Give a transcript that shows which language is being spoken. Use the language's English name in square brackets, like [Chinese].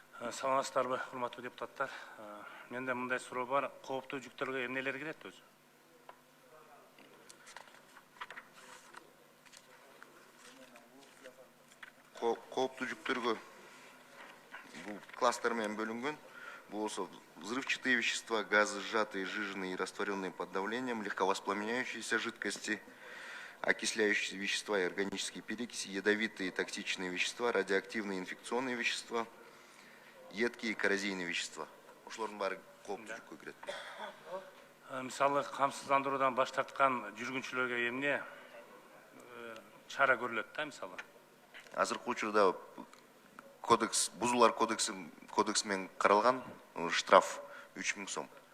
[Kyrgyz] Саламатсыздарбы, урматтуу депутаттар. Менде мындай суроо бар. Кооптуу жүктөргө эмнелер кирет өзү? Кооптуу жүктөргө бул класстер менен бөлүнгөн. Бул болсо [Russian] взрывчатые вещества, газы сжатые, сжиженные и растворенные под давлением, легковоспламеняющиеся жидкости, окисляющиеся вещества и органические перекиси, ядовитые и токсичные вещества, радиоактивные инфекционные вещества, едкие и коррозийные вещества. [Kyrgyz] Ошолордун баары кооптуу жүккө кирет. Мисалы, камсыздандыруудан баш тарткан жүргүнчүлөргө эмне чара көрүлөт да мисалы. азыркы учурда кодекс бузуулар кодексимен каралган штраф 3000 сом.